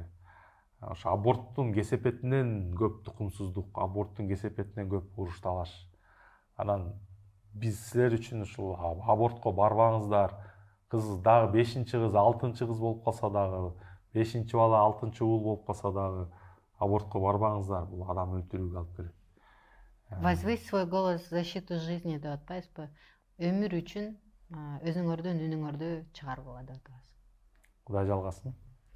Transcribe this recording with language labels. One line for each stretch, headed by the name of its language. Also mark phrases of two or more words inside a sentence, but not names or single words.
Kyrgyz: Ошо аборттун кесепетинен көп тукумсуздук, аборттун кесепетинен көп уруш талаш. Анан биз силер үчүн ушул абортко барбаңыздар. Кыз дагы 5-кыз, 6-кыз болуп калса дагы, 5 бала, 6 уул болуп калса дагы абортко барбаңыздар. Бул адам өлтүрүүгө алып келет.
Russian: Возвысь свой голос в защиту жизни
Kyrgyz: деп атпайсызбы? Өмүр үчүн өзүңөрдүн үнүңөрдү чыгаргыла деп атабыз. Кудай жалгасын.